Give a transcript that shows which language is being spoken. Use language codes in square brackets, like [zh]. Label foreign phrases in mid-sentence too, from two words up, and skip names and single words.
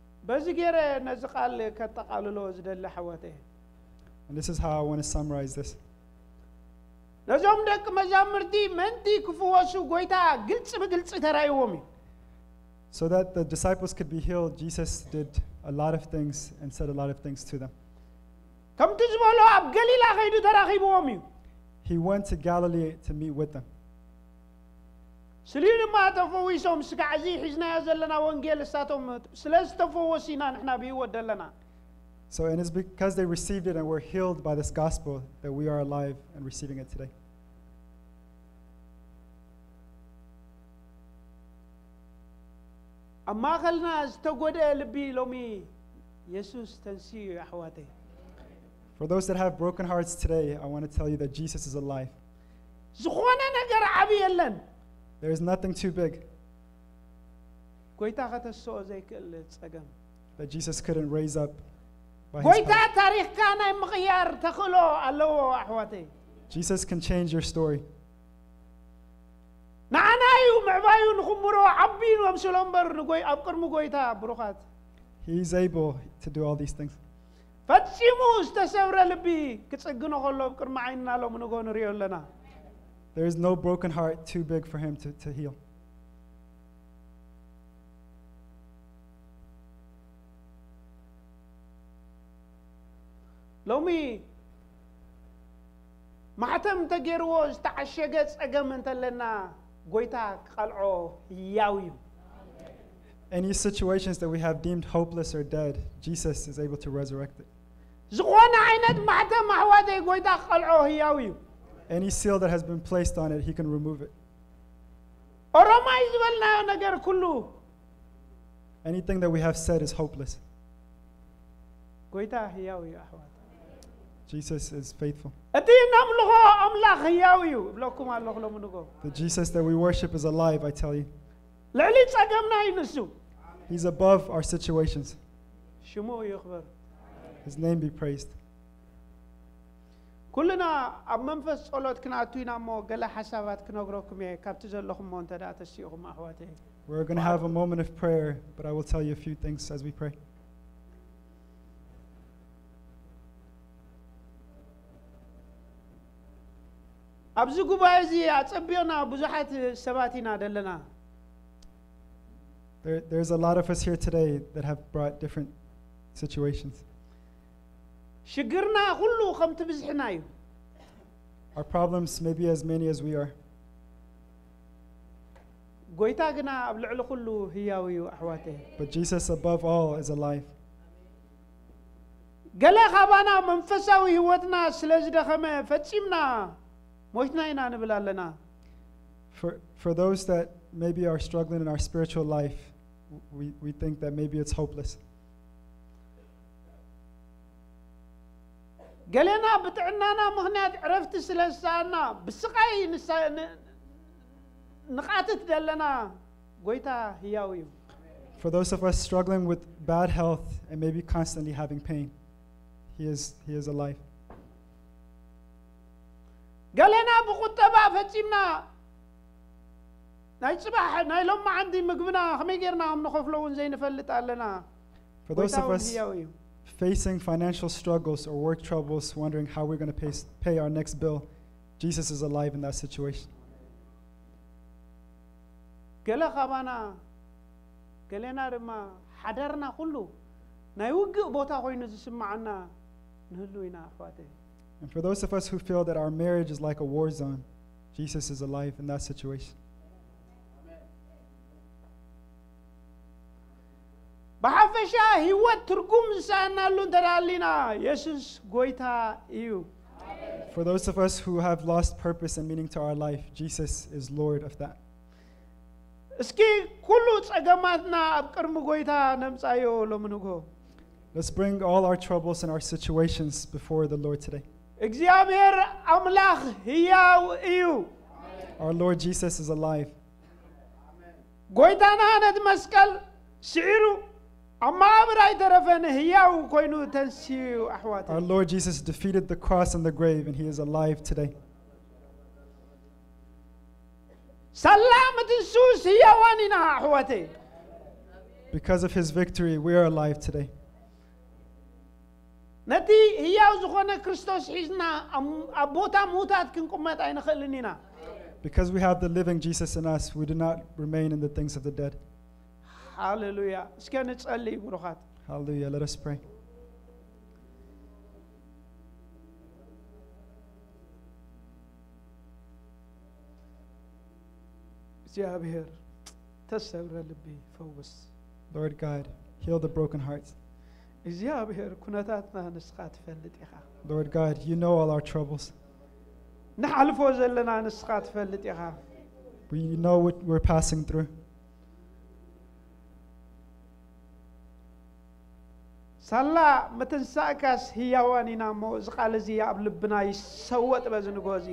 [ti] በዚህ ገረ ነዚ ቃል ከተቃልሎ ዝደለ ሕወቴ [en] And this is how I want to summarize this. [ti] ነዞም ደቅ መዛሙርቲ መንቲ ክፍወሱ ጎይታ ግልጽ ብግልጽ ተራይዎም እዩ [en] So that the disciples could be healed, Jesus did a lot of things and said a lot of things to them. [ti] ከምቲ ዝበሎ ኣብ ገሊላ ኸይዱ ተራኺብዎም እዩ [en] He went to Galilee to meet with them. [ti] ስሊዩ ድማ ተፈዊሶም ስጋዕዚ ሒዝናዮ ዘለና ወንጌል እሳቶም ስለ ዝተፈወሱ ኢና ንሕና ብህይወት ዘለና [en] So and it's because they received it and were healed by this gospel that we are alive and receiving it today. [ti] ኣብ ማእኸልና ዝተጎድአ ልቢ ሎሚ ኢየሱስ ተንስዩ ኣሕዋተይ [en] For those that have broken hearts today, I want to tell you that Jesus is alive. [ti] ዝኾነ ነገር ዓብዪ የለን [en] There is nothing too big [ti] ጎይታ ከተስኦ ዘይክእል ፀገም [en] that Jesus couldn't raise up by his [ti] ጎይታ [en] power. [ti] ታሪኽካ ናይ ምኽያር ተኽእሎ ኣለዎ ኣሕዋተይ [en] Jesus can change your story. [ti] ንዓናዩ ምዕባዩ ንኽምሮ ዓቢኑ ኣምስሎ እምበር ኣብ ቅድሚ ጎይታ ብሩኻት [en] He's able to do all these things. [ti] ፈጺሙ ዝተሰብረ ልቢ ክጽግኖ ከሎ ኣብ ቅድሚ ዓይንና ሎም ንጎ ንሪኦ ኣለና [en] There is no broken heart too big for him to heal. [ti] ሎሚ ማሕተም ተገይርዎ ዝተዓሸገ ፀገም እንተለና ጎይታ ክቐልዖ ህያው እዩ [en] Any situations that we have deemed hopeless or dead, Jesus is able to resurrect it. [ti] ዝኾነ ዓይነት ማሕተም ኣሕዋተይ ጎይታ ክቐልዖ ህያው እዩ [en] Any seal that has been placed on it, he can remove it. [ti] ኦሮማይ ዝበልናዮ ነገር ኩሉ [en] Anything that we have said is hopeless. [ti] ጎይታ ህያው እዩ ኣሕዋት [en] Jesus is faithful. [ti] እቲ ነምልኾ ኣምላኽ ህያው እዩ ብለኩም ኣለኹ ሎሚ ንጎ [en] The Jesus that we worship is alive, I tell you. [ti] ልዕሊ ፀገምና እዩ ንሱ [en] He's above our situations. [ti] ሽሙ ይኽበር [en] His name be praised. [ti] ኩልና ኣብ መንፈስ ጸሎት ክንኣቱ ኢና እሞ ገለ ሓሳባት ክነግረኩም እየ ካብቲ ዘለኹም ሞ እንተ ደኣ ተሲኢኹም ኣሕዋተይ [en] We're going to have a moment of prayer, but I will tell you a few things as we pray. [ti] ኣብዚ ጉባኤ እዚ ኣጸቢቕና ብዙሓት ሰባት ኢና ደለና [en] There's a lot of us here today that have brought different situations. [ti] ሽግርና ኩሉ ከምቲ ብዝሕና እዩ [en] Our problems may be as many as we are. [ti] ጎይታ ግና ኣብ ልዕሊ ኩሉ ህያው እዩ ኣሕዋተይ [en] But Jesus above all is alive. [ti] ገለ ካባና መንፈሳዊ ህይወትና ስለ ዝደኸመ ፈጺምና ሞትና ኢና ንብል ኣለና [en] For those that maybe are struggling in our spiritual life, we think that maybe it's hopeless. [ti] ገለና ብጥዕናና ምኽንያት ዕረፍቲ ስለ ዝሰኣና ብስቃይ ንቃትት ዘለና ጎይታ ህያው እዩ [en] For those of us struggling with bad health and maybe constantly having pain, He is alive. [ti] ገለና ብቁጠባ ፈጺምና ናይ ጽባሕ ናይ ሎማ ዓንዲ ምግብና ከመይ ጌርና ከም ንኸፍሎ እውን ዘይንፈልጥ ኣለና [en] For those of us [ti] ህያው እዩ [en] facing financial struggles or work troubles, wondering how we're going to pay our next bill, Jesus is alive in that situation. [ti] ገለ ካባና ገለና ድማ ሓደርና ኩሉ ናይ ውግእ ቦታ ኮይኑ ዝስማዓና ንህሉ ኢና ኣሕዋተይ [en] And for those of us who feel that our marriage is like a war zone, Jesus is alive in that situation. [ti] በሓፈሻ ህይወት ትርጉም ዝሰአናሉ እንተዳሊና ኢየሱስ ጎይታ እዩ [en] For those of us who have lost purpose and meaning to our life, Jesus is Lord of that. [ti] እስኪ ኩሉ ፀገማትና ኣብ ቅድሚ ጎይታ ነምፃዮ ሎሚ ንጎ [en] Let's bring all our troubles and our situations before the Lord today. [ti] እግዚአብሔር አምላክ ህያው እዩ [en] Our Lord Jesus is alive. [ti] ጎይታና ነት መስቀል ስዒሩ አማብር አይተረፈን ህያው ኮይኑ ተንሲዩ አሕዋት [en] Our Lord Jesus defeated the cross and the grave, and He is alive today. [ti] ሰላም ትንሱስ ህያዋኒና አሕዋቴ [en] Because of his victory, we are alive today. [ti] ነቲ ህያው ዝኾነ ክርስቶስ ሒዝና ኣብ ቦታ ሙታት ክንቁመጥ ኣይንኽእልን ኢና [en] Because we have the living Jesus in us, we do not remain in the things of the dead. [ti] ሃሌሉያ እስኪ ንጸልይ ብሩኻት [en] Hallelujah. Let us pray. [ti] እግዚአብሔር ተሰብረ ልቢ ፈውስ [en] Lord God, heal the broken hearts. [ti] እግዚአብሔር ኩነታትና ንስኻ ትፈልጥ ኢኻ [en] Lord God, you know all our troubles. [ti] ንሓልፎ ዘለና ንስኻ ትፈልጥ ኢኻ [en] We know what we're passing through. [ti] ሳላ ምትንሳእካስ ህያዋን ኢና እሞ እዚ ቃል እዚ ኣብ ልብና ይሰወጥ በዚ ንግሆ እዚ